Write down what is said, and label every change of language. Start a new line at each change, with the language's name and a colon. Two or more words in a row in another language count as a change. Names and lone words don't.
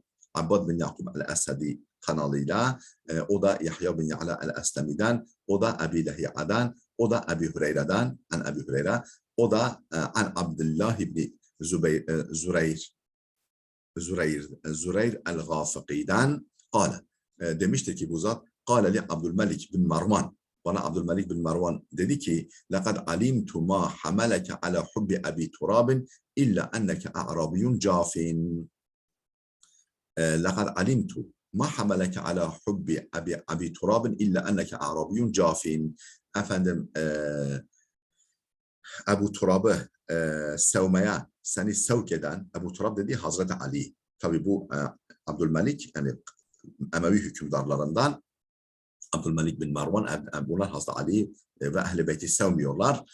Turkish: Abbad bin Yaqub el-Esadi kanalıyla o da Yahya bin Ya'la el-Aslami'den, o da Ebi Lehi'adan, o da Ebi Hureyre'den, an Ebi Hureyre, o da an Abdullah ibn Zureyr el-Gafiqi'den kâle. Demiştir ki bu zat,
Arabic: قال لي
Turkish: Abdülmelik bin Marwan. Bana Abdülmelik bin Marwan dedi ki,
Arabic: لَقَدْ عَلِمْتُ مَا حَمَلَكَ عَلَى حُبِّ أَبِي تُرَابٍ إِلَّا أَنَّكَ أَعْرَابِيٌّ جَافٍ. لَقَدْ عَلِمْتُ مَا حَمَلَكَ عَلَى حُبِّ أَبِي تُرَابٍ إِلَّا أَنَّكَ أَعْرَابِيٌّ جَافٍ.
Turkish: Efendim, Ebu Turab'ı sevmeye seni sevk eden, Ebu Turab dediği Hazreti Ali. Tabi bu Abdülmelik, yani Emevi hükümdarlarından Abdülmelik bin Marwan, bunlar Hazreti Ali ve Ehl-i Beyt'i sevmiyorlar.